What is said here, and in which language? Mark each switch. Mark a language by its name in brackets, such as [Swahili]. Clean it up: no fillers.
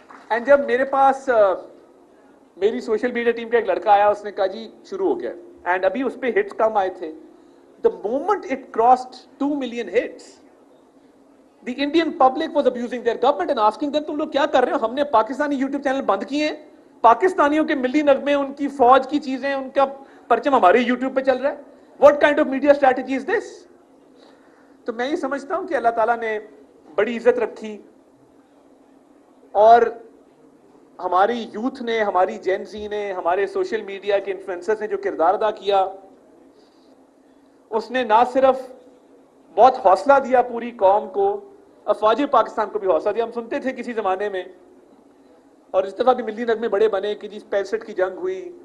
[Urdu] And جب میرے پاس میری سوشل میڈیا ٹیم کا ایک لڑکا آیا, اس نے کہا جی شروع ہو گیا, اینڈ ابھی اس پہ ہٹس کم آئے تھے. [English] The moment it crossed 2 million hits, the Indian public was abusing their government and asking them, [Urdu] تم لوگ کیا کر رہے ہو؟ ہم نے پاکستانی یوٹیوب چینل بند کیے ہیں, پاکستانیوں کے ملی نغمے, ان کی فوج کی چیزیں, ان کا پرچم ہمارے یوٹیوب پہ چل رہا ہے. [English] What kind of media strategy is this? [Urdu] تو میں یہ سمجھتا ہوں کہ اللہ تعالیٰ نے بڑی عزت رکھی, اور ہماری یوتھ نے, ہماری جین زی نے, ہمارے سوشل میڈیا کے انفلوئنسرز نے جو کردار ادا کیا, اس نے نہ صرف بہت حوصلہ دیا پوری قوم کو, افواج پاکستان کو بھی حوصلہ دیا. ہم سنتے تھے کسی زمانے میں, اور اس دفعہ بھی ملی نغمے بڑے بنے کہ جی 65 کی جنگ ہوئی,